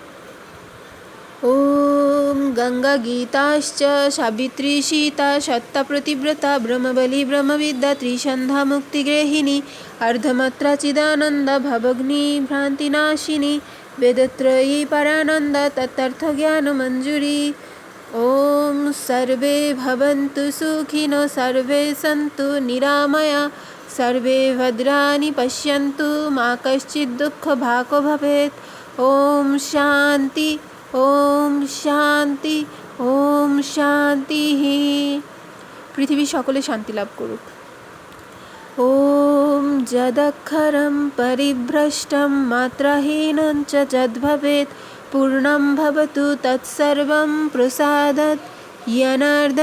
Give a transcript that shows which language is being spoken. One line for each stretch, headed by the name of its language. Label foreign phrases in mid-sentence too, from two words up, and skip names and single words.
Sanskrit: ওম গঙ্গা গীতাশ্চ সাবিত্রী সীতা সত্তা প্রতিব্রতা ব্রহ্মবলী ব্রহ্মবিদ্যা ত্রিসন্ধ্যা মুক্তিগ্রহিণী অর্ধমাত্রা চিদানন্দ ভবগ্নি ভ্রান্তিনাশিনী বেদত্রয়ী পরানন্দ তত্তর্থ জ্ঞান মঞ্জুরি। ওম সর্বে ভবন্তু সুখিনো সর্বে সন্তু নিরাময়া সর্বে ভদ্রাণি পশ্যন্তু মা কশ্চিৎ দুঃখ ভাগ ভবেৎ। ওম শান্তি ওম শান্তি ওম শান্তি।
Bangla: পৃথিবী সকলে শান্তি লাভ করুক।
Sanskrit: ওম যদক্ষরম পরিভ্রষ্টম মাত্রাহীনং চ যদ্ভবেৎ পূর্ণং ভবতু তৎসর্বং প্রসাদাৎ জনার্দন।